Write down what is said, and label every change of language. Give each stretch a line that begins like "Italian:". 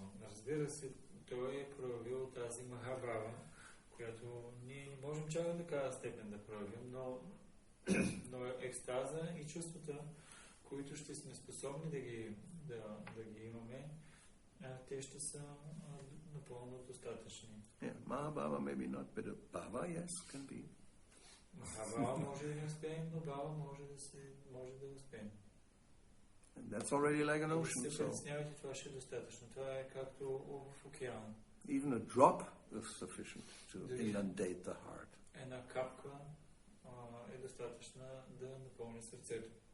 Bulgarian: Разбира се, той е проявил тази Махабхава, която ние не можем чак до такава степен да проявим, но екстаза и чувствата, които ще сме способни да ги имаме, те ще са напълно достатъчни.
English: Yeah, Mahabhava maybe not, but a bhava, yes, can be.
Bulgarian: Махабхава може да не успеем, но бхава може да успеем.
English: And that's already like an ocean.
Bulgarian: Се притеснявайте, това ще е достатъчно. Това е както в океана.
English: Even a drop is sufficient to inundate the heart.
Bulgarian: Една капка е достатъчна да напълни сърцето.